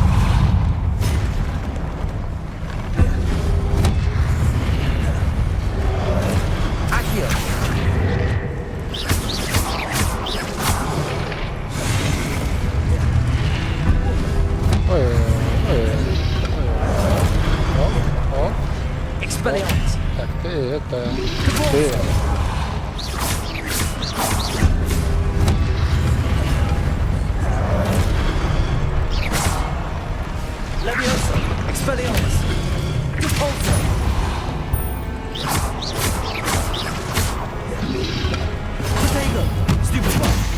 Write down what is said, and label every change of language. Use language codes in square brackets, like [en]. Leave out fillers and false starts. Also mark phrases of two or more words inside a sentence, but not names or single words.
[la] Accio! Expelliarmus! [ru] Так, ты это... Ты... [la] Leviosa! Expelliarmus! Repulsor! Protego! Stupefy!